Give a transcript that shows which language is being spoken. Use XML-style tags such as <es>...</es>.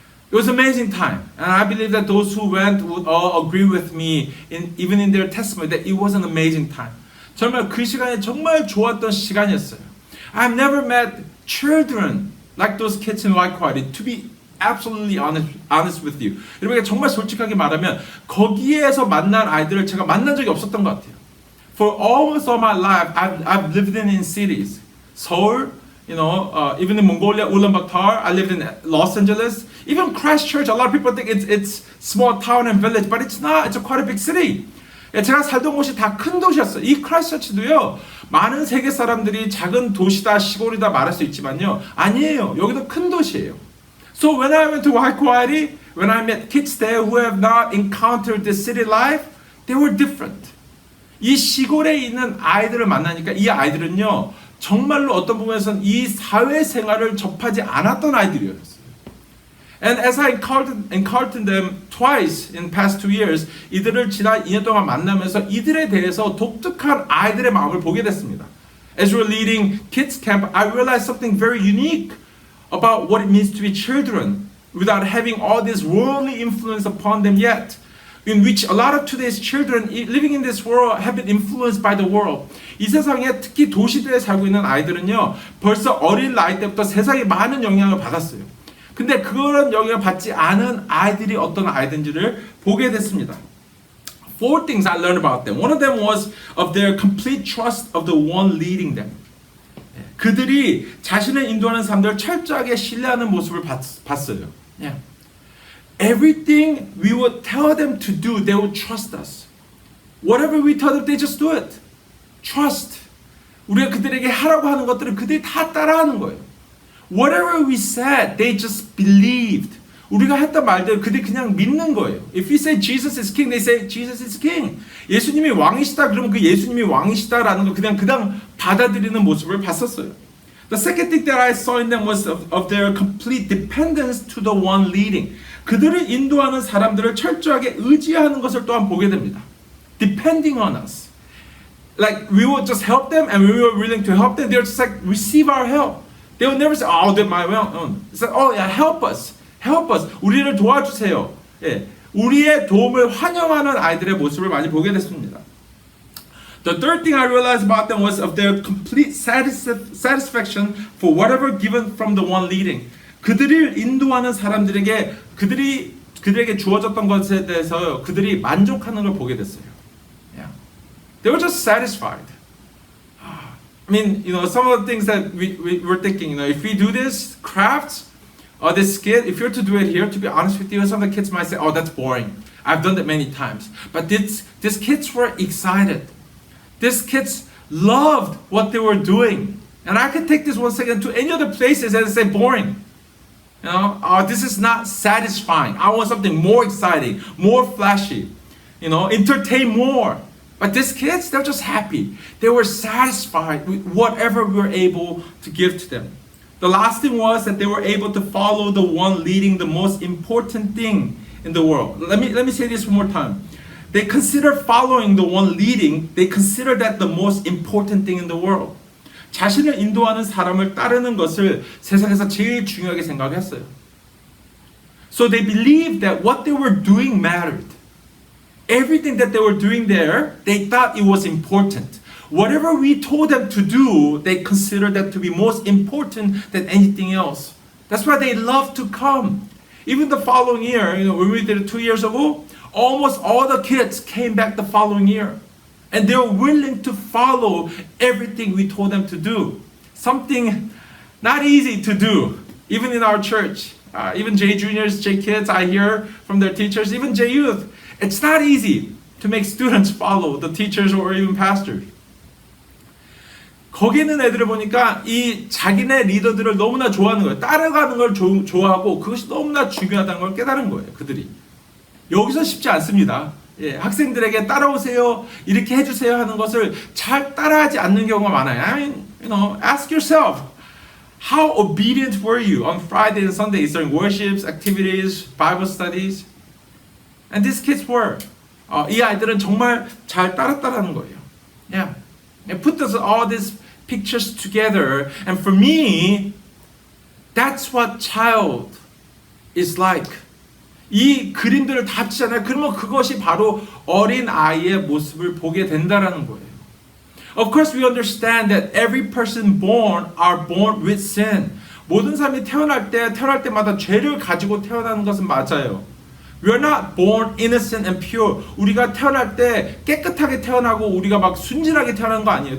<en>It was an amazing time, and I believe that those who went would all agree with me, even in their testimony, that it was an amazing time.</en> <ko>정말 그 시간이 정말 좋았던 시간이었어요.</ko> <en>I've never met children like those kids in Waikouaiti. To be absolutely honest with you.</en> <ko>여러분에게 정말 솔직하게 말하면 거기에서 만난 아이들을 제가 만난 적이 없었던 것 같아요.</ko> <en>For almost all my life, I've lived in cities. Seoul, even in Mongolia, Ulaanbaatar. I lived in Los Angeles. Even Christchurch. A lot of people think it's small town and village, but it's not. It's quite a big city.</en> <ko>제가 살던 곳이 다 큰 도시였어요. 이 크라이스처치도요. 많은 세계 사람들이 작은 도시다, 시골이다 말할 수 있지만요. 아니에요. 여기도 큰 도시예요.</ko> <en>So when I went to Waikouaiti, when I met kids there who have not encountered the city life, they were different.</en> <ko>이 시골에 있는 아이들을 만나니까 이 아이들은요, 정말로 어떤 부분에서는 이 사회생활을 접하지 않았던 아이들이었어요.</ko> <en>And as I encountered them twice in past 2 years,</en> <ko>이들을 지난 2년 동안 만나면서 이들에 대해서 독특한 아이들의 마음을 보게 됐습니다.</ko> <en>As we're leading kids camp, I realized something very unique about what it means to be children without having all this worldly influence upon them yet, in which a lot of today's children living in this world have been influenced by the world.</en> <ko>이 세상에 특히 도시들에 살고 있는 아이들은요, 벌써 어린 나이 때부터 세상에 많은 영향을 받았어요. 근데 그런 영향을 받지 않은 아이들이 어떤 아이들인지를 보게 됐습니다.</ko> <en>4 things I learned about them. One of them was of their complete trust of the one leading them.</en> <ko>그들이 자신을 인도하는 사람들을 철저하게 신뢰하는 모습을 봤어요.</ko> <en>Yeah. Everything we would tell them to do, they would trust us. Whatever we tell them, they just do it. Trust.</en> <ko>우리가 그들에게 하라고 하는 것들을 그들이 다 따라하는 거예요.</ko> <en>Whatever we said, they just believed.</en> <ko>우리가 했던 말들 그들이 그냥 믿는 거예요.</ko> <en>If we say Jesus is king, they say Jesus is king.</en> <ko>예수님이 왕이시다 그러면 그 예수님이 왕이시다라는 걸 그냥 받아들이는 모습을 봤었어요.</ko> <en>The second thing that I saw in them was of their complete dependence to the one leading.</en> <ko>그들을 인도하는 사람들을 철저하게 의지하는 것을 또한 보게 됩니다.</ko> <en>Depending on us. Like we would just help them, and we were willing to help them. They were just like receive our help. They would never say, "Oh, they're my own." It's like, "Oh, yeah, help us, help us."</en> <ko>우리를 도와주세요. 예, 우리의 도움을 환영하는 아이들의 모습을 많이 보게 됐습니다.</ko> <en>The third thing I realized about them was of their complete satisfaction for whatever given from the one leading.</en> <ko>그들을 인도하는 사람들에게 그들에게 주어졌던 것에 대해서 그들이 만족하는 걸 보게 됐어요.</ko> <en>Yeah. They were just satisfied. I mean, some of the things that we were thinking, if we do this crafts, this skit, if you're to do it here, to be honest with you, some of the kids might say, "Oh, that's boring. I've done that many times." But these kids were excited. These kids loved what they were doing. And I could take this 1 second to any other places and say boring. This is not satisfying. I want something more exciting, more flashy, entertain more. But these kids, they're just happy. They were satisfied with whatever we were able to give to them. The last thing was that they were able to follow the one leading the most important thing in the world. Let me say this one more time. They consider following the one leading, they consider that the most important thing in the world.</en> <ko>자신을 인도하는 사람을 따르는 것을 세상에서 제일 중요하게 생각했어요.</ko> <en>So they believed that what they were doing mattered. Everything that they were doing there, they thought it was important. Whatever we told them to do, they considered that to be most important than anything else. That's why they loved to come. Even the following year, when we did it 2 years ago, almost all the kids came back the following year. And they were willing to follow everything we told them to do. Something not easy to do, even in our church. Even J Juniors, J Kids, I hear from their teachers, even J Youth. It's not easy to make students follow the teachers or even pastors.</en> <ko>거기 있는 애들을 보니까 이 자기네 리더들을 너무나 좋아하는 거예요. 따라가는 걸 좋아하고 그것이 너무나 중요하다는 걸 깨달은 거예요. 그들이. 여기서 쉽지 않습니다. 예, 학생들에게 따라오세요, 이렇게 해주세요 하는 것을 잘 따라하지 않는 경우가 많아요.</ko> <en>I mean, ask yourself, how obedient were you on Friday and Sundays during worships, activities, Bible studies? And these kids were.</en> <ko>이 아이들은 정말 잘 따랐다라는 거예요.</ko> <en>Yeah. And put all these pictures together, and for me, that's what child is like.</en> <ko>이 그림들을 다 합치잖아요. 그러면 그것이 바로 어린 아이의 모습을 보게 된다라는 거예요.</ko> <en>Of course, we understand that every person born are born with sin.</en> <ko>모든 사람이 태어날 때마다 죄를 가지고 태어나는 것은 맞아요.</ko> <en>We are not born innocent and pure.</en> <ko>우리가 태어날 때 깨끗하게 태어나고 우리가 막 순진하게 태어나는 거 아니에요.</ko>